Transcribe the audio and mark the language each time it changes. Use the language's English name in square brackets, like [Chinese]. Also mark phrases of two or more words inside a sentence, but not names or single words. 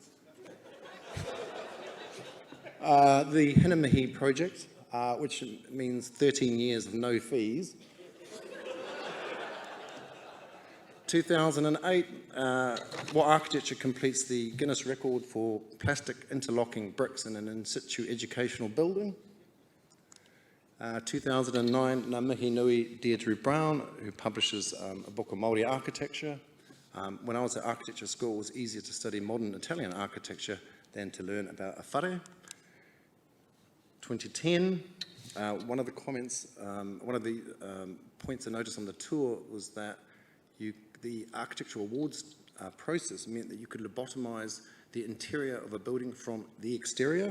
[English] The Hinamihi project, which means 13 years of no fees. 2008, what architecture completes the Guinness record for plastic interlocking bricks in an in-situ educational building. 2009, [Māori] Ngā mihi nui [English] Deirdre Brown, who publishes a book of Māori architecture. When I was at architecture school, it was easier to study modern Italian architecture than to learn about a whare. 2010, one of the points I noticed on the tour was that the architectural awards process meant that you could lobotomize the interior of a building from the exterior.